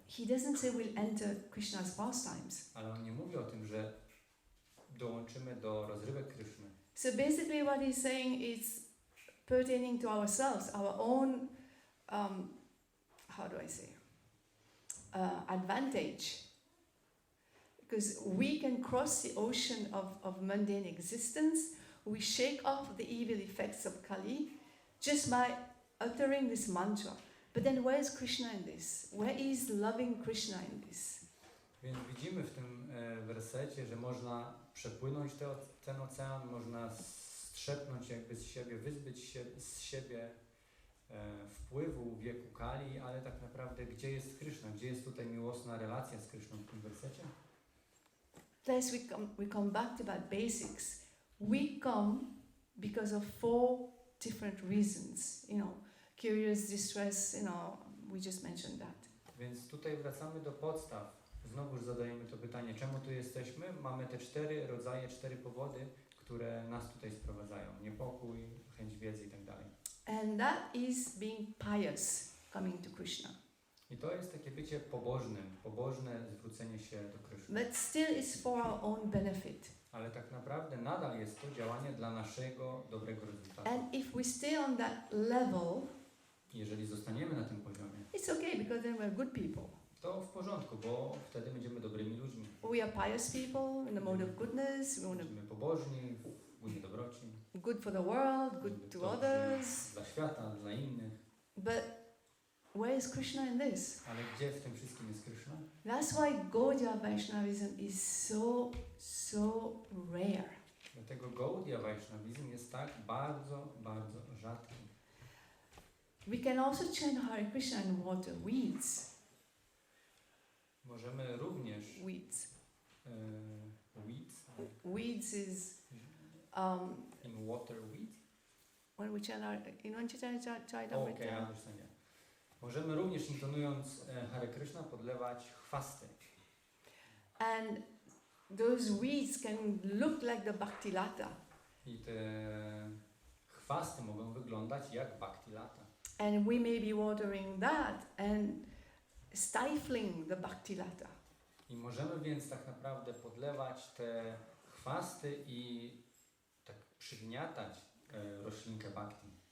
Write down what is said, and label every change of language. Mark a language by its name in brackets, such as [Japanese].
[English] He doesn't say we'll enter Krishna's pastimes. [Polish] Ale on nie mówi o tym, że dołączymy do rozrywek Kryszny. [English] So basically what he's saying is pertaining to ourselves, our own, how do I say, advantage. Because we can cross the ocean of mundane existence, we shake off the evil effects of Kali just by uttering this mantra. But then where is Krishna in this? Where is loving Krishna in this? [Polish] Więc widzimy w tym wersecie, że można przepłynąć ten ocean, można strzepnąć jakby z siebie, wyzbyć się z siebie wpływu wieku Kali, ale tak naprawdę gdzie jest Krishna? Gdzie jest tutaj miłosna relacja z Krishną w tym wersecie? [English] Plus we come back to that basics. We come because of 4 different reasons, curious, distress, we just mentioned that. [Polish] Więc tutaj wracamy do podstaw. Znowuż zadajemy to pytanie, czemu tu jesteśmy? Mamy te 4 rodzaje, 4 powody, które nas tutaj sprowadzają. Niepokój, chęć wiedzy i tak dalej. [English] And that is being pious, coming to Krishna. [Polish] I to jest takie bycie pobożnym, pobożne zwrócenie się do Kryszny. [English] But still it's for our own benefit. [Polish] Ale tak naprawdę nadal jest to działanie dla naszego dobrego rezultatu. [English] And if we stay on that level, [Polish] jeżeli zostaniemy na tym poziomie, [English] it's okay because then we're good people. [Polish] To w porządku, bo wtedy będziemy dobrymi ludźmi. [English] We are pious people in the mode of goodness. [Polish] Będziemy pobożni, w budzie dobroci. [English] Good for the world, good to others. [Polish] Dla świata, dla innych. [English] But where is Krishna in this? [Polish] Ale gdzie w tym wszystkim jest Krishna? [English] That's why Gaudiya Vaishnavism is so rare. [Polish] Dlatego Gaudiya Vaishnavizm jest tak bardzo, bardzo rzadki. [English] We can also chant Hare Krishna and water weeds. [Polish] Możemy również [English] weeds. Weeds. Weeds is in water weed. When we chant Charitamrita. Okay, I understand. Yeah. [Polish] Możemy również intonując Hare Kryszna podlewać chwasty. [English] And those weeds can look like the bhakti lata. [Polish] I te chwasty mogą wyglądać jak bhakti lata. [English] And we may be watering that and stifling the bhakti lata. [Polish] I możemy więc tak naprawdę podlewać te chwasty i tak przygniatać roślinkę bhakti.